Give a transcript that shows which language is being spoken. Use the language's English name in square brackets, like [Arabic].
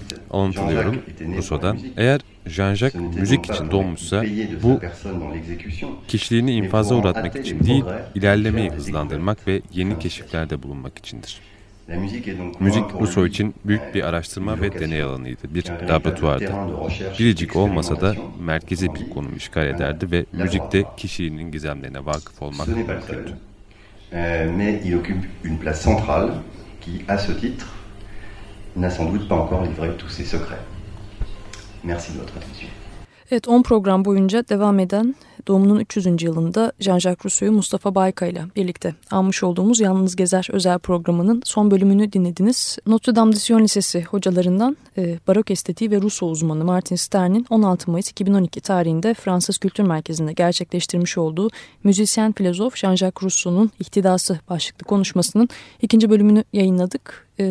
[Turkish] Alıntılıyorum Rousseau'dan. Eğer Jean-Jacques müzik için doğmuşsa, bu kişiliğini infaza uğratmak için değil, ilerlemeyi hızlandırmak ve yeni keşiflerde bulunmak içindir. Müzik Rousseau için büyük bir araştırma ve deney alanıydı, bir laboratuvardı. Biricik olmasa da merkezi bir konum işgal ederdi ve müzikte kişiliğinin gizemlerine vakıf olmak mümkündü. [French] Mais il occupe une place centrale qui, à ce titre, n'a sans doute pas encore livré tous ses secrets. Merci de votre attention. [Turkish] Evet, 10 program boyunca devam eden doğumunun 300. yılında Jean-Jacques Rousseau'yu Mustafa Baykay ile birlikte almış olduğumuz Yalnız Gezer özel programının son bölümünü dinlediniz. Notre Dame de Sion Lisesi hocalarından barok estetiği ve Rousseau uzmanı Martin Stern'in 16 Mayıs 2012 tarihinde Fransız Kültür Merkezi'nde gerçekleştirmiş olduğu müzisyen filozof Jean-Jacques Rousseau'nun İhtidası başlıklı konuşmasının ikinci bölümünü yayınladık.